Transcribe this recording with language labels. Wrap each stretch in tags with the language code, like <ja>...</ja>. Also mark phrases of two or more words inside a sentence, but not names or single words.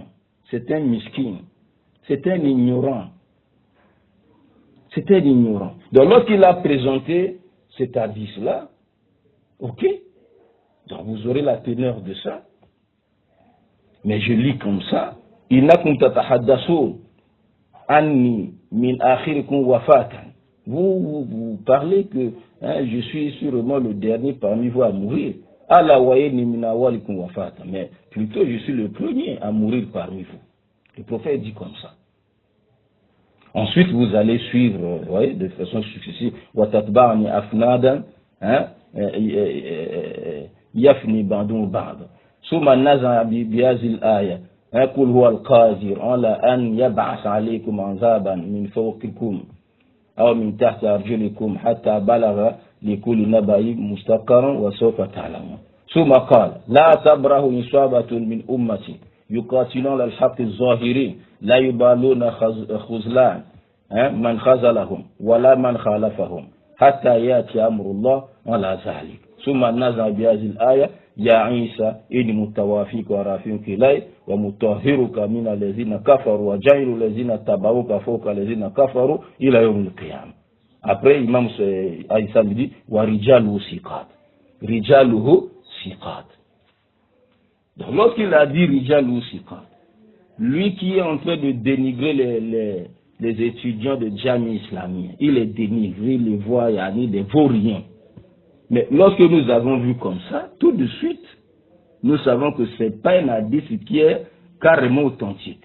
<fr>C'est un miskin. C'est un ignorant. C'est un ignorant. Donc, lorsqu'il a présenté cet hadith-là, ok, donc vous aurez la teneur de ça. Mais je lis comme ça,</fr> <ar>إنكم تتحدثون عني من آخركم وفاة.</ar> <fr>Vous parlez que je suis sûrement le dernier parmi vous à mourir.</fr> <ar>ألا وإني من أولكم وفاة.</ar> <fr>Mais plutôt je suis le premier à mourir parmi vous. Le prophète dit comme ça. Ensuite vous allez suivre, voyez, de façon successive,</fr> <ar>وتتبعوني أفنادا يفني بعض بعض. ثم نزع بهذه الآية يقول هو القادر على أن يبعث عليكم عذابا من فوقكم أو من تحت أرجلكم حتى بلغ لكل نبأ مستقرا وسوف تعلمون. ثم قال لا تبره إصابة من أمتي يقاتلون الحق الظاهرين لا يبالون خذلان من خذلهم ولا من خالفهم حتى يأتي أمر الله على ذلك. ثم نزع بهذه الآية يا عيسى إني متوافيك ورافيك إلي ومطهرك من الذين كفروا وجعل الذين تبعوك فوق الذين كفروا إلى يوم القيامة.</ar> <fr>Après, Imam Aïssa me dit</fr> <ar>وَرِجَالُهُ سِقَاتٍ. رِجَالُهُ سِقَاتٍ.</ar> <fr>Donc lorsqu'il a dit</fr> <ar>رِجَالُهُ سِقَاتٍ,</ar> <fr>lui qui est en train de dénigrer les étudiants de Jami islamien, il les dénigre, il les voit, il y a des vauriens. Mais lorsque nous avons vu comme ça, tout de suite, nous savons que ce n'est pas un hadith qui est carrément authentique.</fr>